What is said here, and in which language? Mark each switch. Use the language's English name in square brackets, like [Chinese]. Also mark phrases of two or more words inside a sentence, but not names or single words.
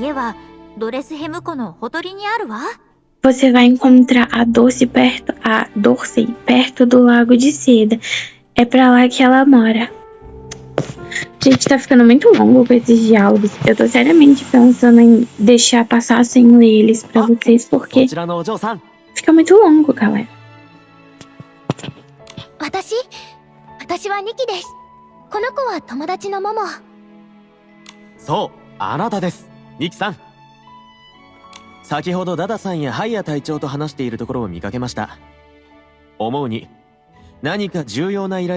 [Portuguese] Você vai encontrar a Dorsey perto do Lago de Seda. É pra lá que ela mora. Gente, tá ficando muito longo com esses diálogos. Eu tô seriamente pensando em deixar passar sem ler eles pra vocês, porque fica muito longo, galera. [Japanese] そう、あなたです、ニキさん。先ほどダダさんやハイヤ隊長と話しているところを見かけました。思うに、何か重要な依頼でも引き受けたのですか？